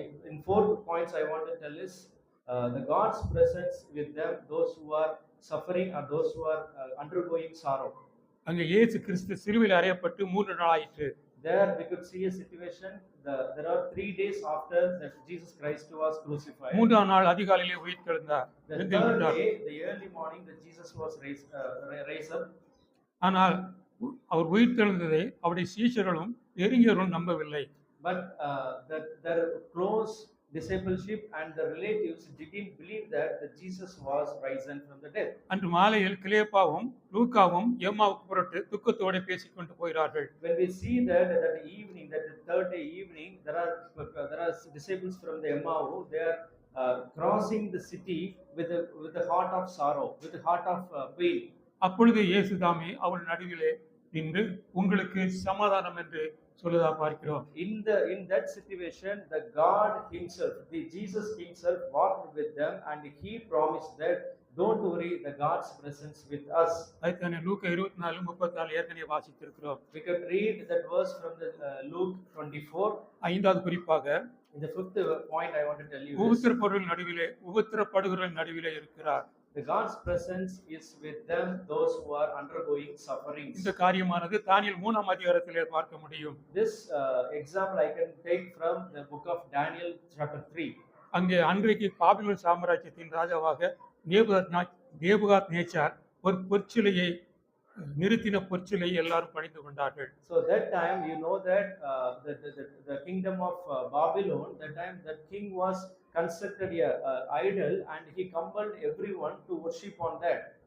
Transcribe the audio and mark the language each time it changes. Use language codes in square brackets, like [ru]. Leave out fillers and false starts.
[en] In fourth points I want to tell is the God's presence with them, those who are suffering or those who are undergoing sorrow. [ta] அங்கே இயேசு கிறிஸ்து சிலுவையில் அறையப்பட்டு 3 நாள் ஆயிற்று. [en] There we could see a situation. There are 3 days after that Jesus Christ was crucified. [ta] 3ஆம் நாள் அதிகாலையிலே உயிர்த்தெழுந்தார். [en] The third day, the early morning, that Jesus was raised up. [ta] ஆனால் அவர் உயிர்த்தெழுந்ததை அவருடைய சீஷர்களும் நெருங்கியவர்களும் நம்பவில்லை. [en] But their close discipleship and the relatives didn't believe that Jesus was risen from the dead. [ta] அன்று மாலையில் கிலேப்பாவும் லூக்காவும் எம்மாவுக்கு புறப்பட்டு துக்கத்தோடு பேசிக்கொண்டு போகிறார்கள். [en] When we see that evening, that the third day evening, there are disciples from the Emmaus. They are crossing the city with the heart of sorrow, with the heart of pain. [ta] அப்பொழுது இயேசு தாமே அவள் நடுவிலே நின்று உங்களுக்கு சமாதானம் என்று சொல்லுதா பார்க்கிறோம். [en] In that situation, the God himself, the Jesus himself walked with them, and he promised that don't worry, the God's presence with us. [ta] அதுதானே லூக்கா 24:34 ஏற்கனவே வாசித்திருக்கிறோம். [en] We could read that verse from the Luke 24. [ta] ஐந்தாவது குறிப்பாக [en] In the fifth point I want to tell you is, [ta] உபத்திரப்படுகிறவர்கள் நடுவிலே இருக்கிறார். [en] the God's presence is with them, those who are undergoing sufferings. [ta] இந்த காரியமானது தானியேல் 3ஆம் அதிகாரத்திலே பார்க்க முடியும். [en] This example I can take from the book of Daniel chapter 3. [ta] அங்கே அன்றைக்கு Babylon சாம்ராஜ்யத்தின் ராஜாவாக நேபுகாத் நேச்சார் ஒரு பொற்சிலையை நிறுத்தின பொற்சிலையை எல்லாரும் பணிந்து கொண்டார்கள். [en] So that time you know that the kingdom of Babylon, that time that king was constructed a idol and he compelled everyone to worship on that.